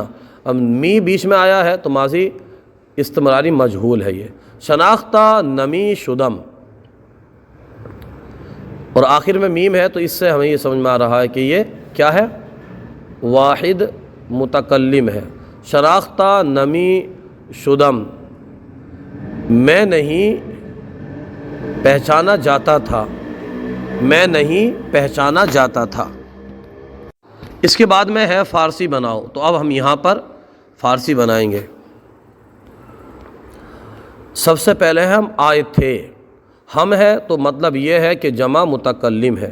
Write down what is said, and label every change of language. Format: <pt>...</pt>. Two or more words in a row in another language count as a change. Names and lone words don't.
<ur>اب می بیچ میں آیا ہے تو ماضی استمراری مجہول ہے یہ۔</ur> <fa>شناختہ نمی شدم،</fa> <ur>اور آخر میں میم ہے تو اس سے ہمیں یہ سمجھ میں آ رہا ہے کہ یہ کیا ہے؟ واحد متکلم ہے۔</ur> <fa>شناختہ نمی شدم،</fa> <ur>میں نہیں پہچانا جاتا تھا، میں نہیں پہچانا جاتا تھا۔ اس کے بعد میں ہے فارسی بناؤ، تو اب ہم یہاں پر فارسی بنائیں گے۔ سب سے پہلے ہم آئے تھے، ہم ہے تو مطلب یہ ہے کہ جمع متکلم ہے۔</ur>